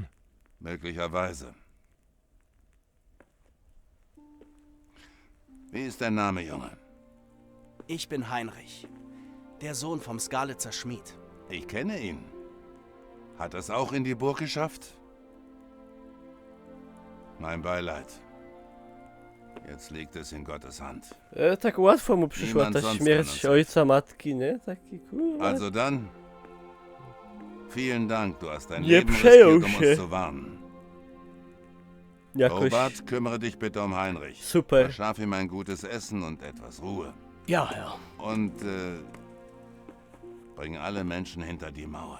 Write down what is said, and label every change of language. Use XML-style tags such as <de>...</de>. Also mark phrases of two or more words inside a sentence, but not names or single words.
<de>Möglicherweise. Wie ist dein Name, Junge? Ich bin Heinrich, der Sohn vom Skalitzer Schmied. Ich kenne ihn. Hat es auch in die Burg geschafft? Mein Beileid. Jetzt liegt es in Gottes Hand.</de> <pl>Tak łatwo mu przyszła</pl> <de>Niemand</de> <pl>ta</pl> <de>sonst</de> <pl>śmierć</pl> <de>kann uns</de> <pl>ojca, matki, nie? Taki kurwa.</pl> <de>Also dann, vielen Dank, du hast dein</de> <pl>Nie</pl> <de>Leben</de> <pl>przejął</pl> <de>riskiert, um</de> <pl>się.</pl> <de>uns zu warnen.</de> <pl>Jakoś...</pl> <de>Robert, kümmere dich bitte um Heinrich.</de> <pl>Super.</pl> <de>Verschaff ihm ein gutes Essen und etwas Ruhe. Ja, Herr. Und bring alle Menschen hinter die Mauern.</de>